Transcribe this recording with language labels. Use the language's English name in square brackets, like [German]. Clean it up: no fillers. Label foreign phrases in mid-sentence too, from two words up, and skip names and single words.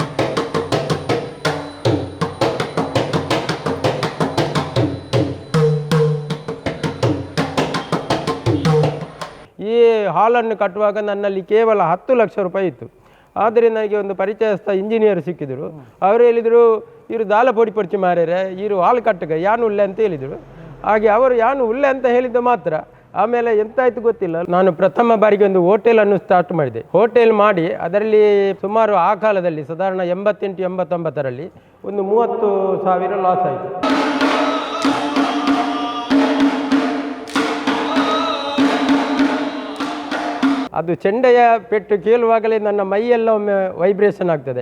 [Kannada] ಈ ಹಾಲನ್ನು ಕಟ್ಟುವಾಗ ನನ್ನಲ್ಲಿ ಕೇವಲ 10 ಲಕ್ಷ ರೂಪಾಯಿ ಇತ್ತು. ಆದರೆ ನನಗೆ ಒಂದು ಪರಿಚಯಸ್ಥ ಇಂಜಿನಿಯರ್ ಸಿಕ್ಕಿದರು. ಅವರು ಹೇಳಿದರು, [Tulu] ಇವರು ದಾಲ ಪೊಡಿ ಪಡಿಸಿ ಮಾರ್ಯಾರೆ, ಇವರು ಹಾಲು ಕಟ್ಟಗ ಯಾನು ಉಳ್ಳೆ [Kannada] ಅಂತ ಹೇಳಿದರು. ಹಾಗೆ ಅವರು [Tulu] ಯಾನು ಉಳ್ಳೆ [Kannada] ಅಂತ ಹೇಳಿದ್ದು ಮಾತ್ರ. ಆಮೇಲೆ ಎಂತಾಯ್ತು ಗೊತ್ತಿಲ್ಲ, ನಾನು ಪ್ರಥಮ ಬಾರಿಗೆ ಒಂದು ಹೋಟೆಲನ್ನು ಸ್ಟಾರ್ಟ್ ಮಾಡಿದೆ. ಹೋಟೆಲ್ ಮಾಡಿ ಅದರಲ್ಲಿ ಸುಮಾರು ಆ ಕಾಲದಲ್ಲಿ ಸಾಧಾರಣ 88-89ರಲ್ಲಿ ಒಂದು 30,000 ಲಾಸ್ ಆಯಿತು. ಅದು ಚೆಂಡೆಯ ಪೆಟ್ಟು ಕೇಳುವಾಗಲೇ ನನ್ನ ಮೈಯೆಲ್ಲ ಒಮ್ಮೆ ವೈಬ್ರೇಷನ್ ಆಗ್ತದೆ.